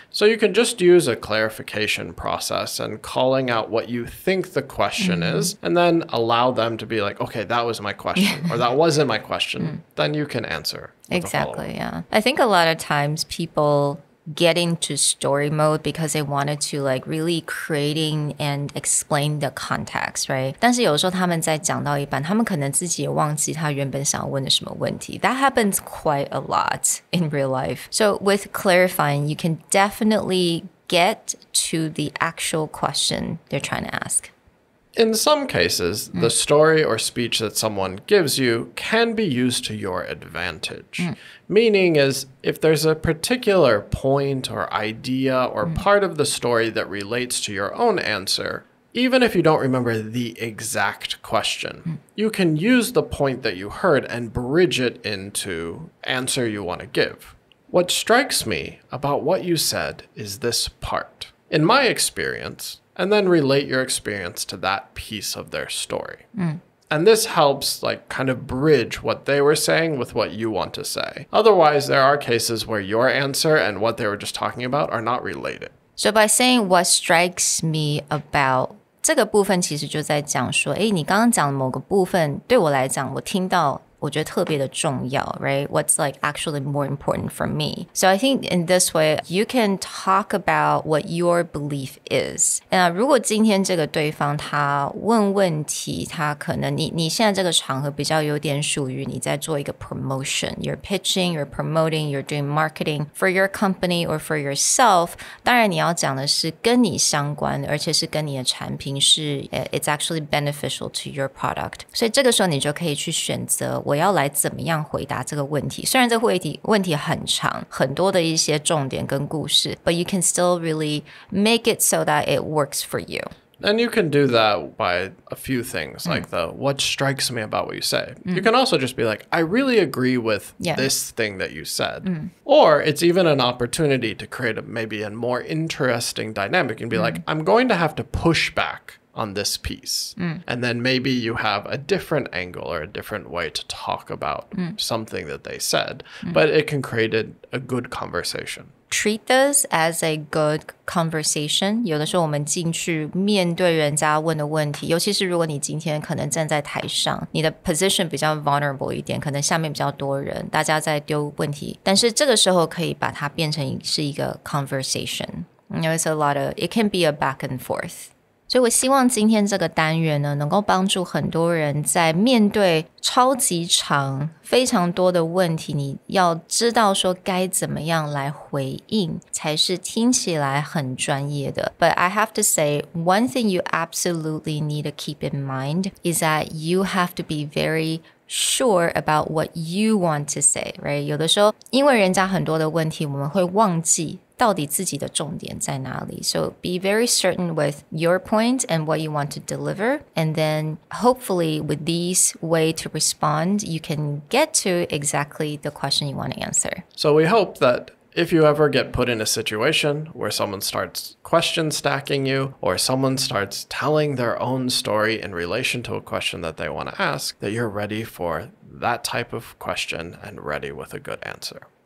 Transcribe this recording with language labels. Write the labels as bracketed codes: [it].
[en] So you can just use a clarification process and calling out what you think the question is, and then allow them to be like, okay, that was my question, or that wasn't my question. Then you can answer. Exactly, yeah. I think a lot of times people get into story mode because they wanted to like really creating and explain the context, right? [zh] 但是有时候他们在讲到一半，他们可能自己也忘记他原本想要问的什么问题。 [en] That happens quite a lot in real life. So with clarifying, you can definitely get to the actual question they're trying to ask. In some cases, the story or speech that someone gives you can be used to your advantage. Meaning is, if there's a particular point or idea or part of the story that relates to your own answer, even if you don't remember the exact question, you can use the point that you heard and bridge it into answer you want to give. What strikes me about what you said is this part. In my experience, and then relate your experience to that piece of their story. And this helps like kind of bridge what they were saying with what you want to say. Otherwise, there are cases where your answer and what they were just talking about are not related. So by saying what strikes me about [zh] 这个部分其实就在讲说，你刚刚讲的某个部分对我来讲，我听到我觉得特别的重要 right? [en] What's like actually more important for me? So I think in this way, you can talk about what your belief is. [zh] 如果今天这个对方他问问题，他可能你现在这个场合比较有点属于你在做一个 promotion. [en] You're pitching, you're promoting, you're doing marketing for your company or for yourself. [zh] 当然你要讲的是跟你相关的，而且是跟你的产品是 [en] it's actually beneficial to your product. [zh] 所以这个时候你就可以去选择我要来怎么样回答这个问题。虽然这个问题很长，很多的一些重点跟故事 [en] but you can still really make it so that it works for you. And you can do that by a few things, like the what strikes me about what you say. You can also just be like, I really agree with this thing that you said. Or it's even an opportunity to create maybe a more interesting dynamic and be like, I'm going to have to push back on this piece. And then maybe you have a different angle or a different way to talk about something that they said. But it can create a good conversation. Treat this as a good conversation. [zh] 有的时候我们进去面对人家问的问题，尤其是如果你今天可能站在台上，你的 position 比较 vulnerable 一点，可能下面比较多人，大家在丢问题，但是这个时候可以把它变成是一个 conversation. [en] You know, it's a lot of, it can be a back and forth. [zh] 所以我希望今天这个单元呢，能够帮助很多人在面对超级长非常多的问题，你要知道说该怎么样来回应才是听起来很专业的。 [en] But I have to say, one thing you absolutely need to keep in mind is that you have to be very sure about what you want to say, right? [zh] 有的时候因为人家很多的问题，我们会忘记到底自己的重点在哪里。 [en] So be very certain with your point and what you want to deliver. And then hopefully with these way to respond, you can get to exactly the question you want to answer. So we hope that if you ever get put in a situation where someone starts question stacking you or someone starts telling their own story in relation to a question that they want to ask, that you're ready for that type of question and ready with a good answer.